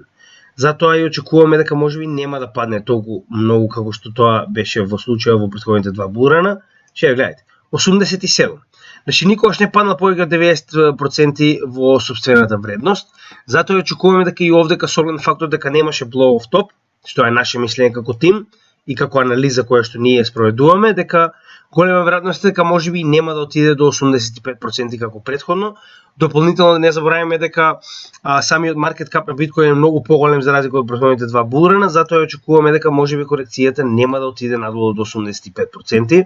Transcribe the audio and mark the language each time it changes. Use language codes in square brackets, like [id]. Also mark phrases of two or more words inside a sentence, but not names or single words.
[mk] Затоа и очекуваме дека можеби нема да падне толку многу како што тоа беше во случајот во претходните два булрана. Ќе гледате, 87. Значи никогаш не паднал повеќе од 90% во сопствената вредност. Затоа и очекуваме дека и овдека со оглед на фактот дека немаше [en] blow off top, [mk] што е наше мислење како тим и како анализа која што ние спроведуваме, дека голема веројатност дека можеби нема да отиде до 85% како претходно. Дополнително да не забораваме дека самиот маркет кап на биткоин е многу поголем за разлика од претходните два булрана, затоа очекуваме дека можеби корекцијата нема да отиде надолу до 85%.